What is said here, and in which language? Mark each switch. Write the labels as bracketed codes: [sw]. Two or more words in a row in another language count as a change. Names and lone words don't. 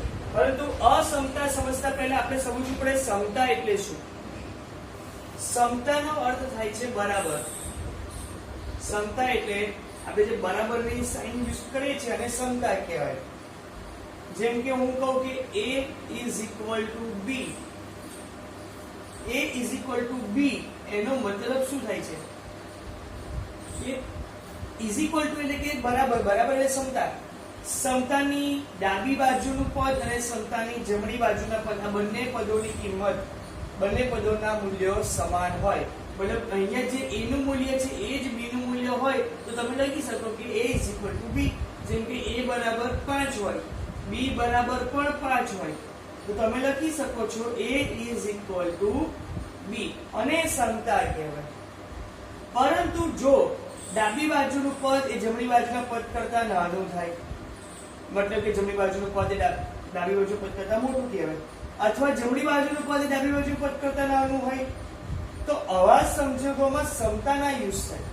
[gu] પરંતુ અસમતા સમજતા પહેલા આપણે સમજવું પડે સમતા એટલે શું. સમતાનો અર્થ થાય છે બરાબર. સમતા એટલે આપણે જે બરાબરની [en] sign use [gu] કરીએ છીએ અને સમતા કહેવાય. જેમ કે હું કહું કે [en] a is equal to b, a is equal to b [gu] એનો મતલબ શું થાય છે? એ [en] is equal to [gu] એટલે કે બરાબર, બરાબર એટલે સમતા. સમતાની ડાબી બાજુનું પદ અને સમતાની જમણી બાજુના પદ, આ બંને પદોની કિંમત, બંને પદોના મૂલ્યો સમાન હોય. મતલબ અહીંયા જે a નું મૂલ્ય છે એ જ b નું મૂલ્ય હોય તો તમે લખી શકો કે [en] a is equal to b. [gu] જેમ કે a બરાબર 5 હોય, b બરાબર પણ 5 હોય તો તમે લખી શકો છો [en] a is equal to b [gu] અને સમતા કહેવાય. પરંતુ જો ડાબી બાજુનું પદ એ જમણી બાજુના પદ કરતા નાનું થાય, મતલબ કે જમણી બાજુનું પદ એ ડાબી બાજુ પદ કરતા મોટું કહેવાય, અથવા જમણી બાજુનું પદ એ ડાબી બાજુ પદ કરતા નાનું હોય, તો આવા સંજોગોમાં સમતા ના યુઝ થાય.